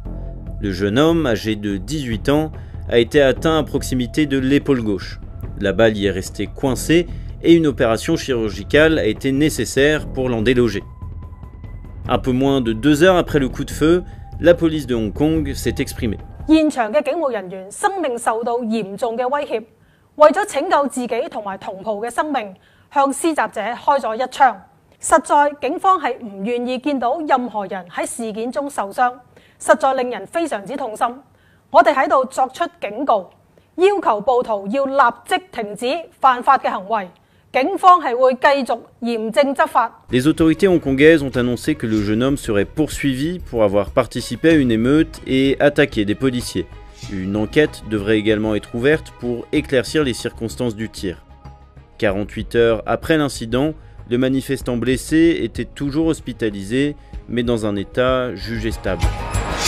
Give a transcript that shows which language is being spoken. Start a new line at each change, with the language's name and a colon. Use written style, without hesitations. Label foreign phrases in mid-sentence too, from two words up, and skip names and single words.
French: Le jeune homme, âgé de 18 ans, a été atteint à proximité de l'épaule gauche. La balle y est restée coincée et une opération chirurgicale a été nécessaire pour l'en déloger. Un peu moins de 2 heures après le coup de feu, la police de Hong Kong s'est exprimée.
Cantonese: 現場嘅警務人員生命受到嚴重嘅威脅，為咗拯救自己同埋同袍嘅生命，向施襲者開咗一槍。實在警方係唔願意見到任何人喺事件中受傷，實在令人非常之痛心。我哋喺度作出警告，要求暴徒要立即停止犯法嘅行為。
French: Les autorités hongkongaises ont annoncé que le jeune homme serait poursuivi pour avoir participé à une émeute et attaqué des policiers. Une enquête devrait également être ouverte pour éclaircir les circonstances du tir. 48 heures après l'incident, le manifestant blessé était toujours hospitalisé, mais dans un état jugé stable.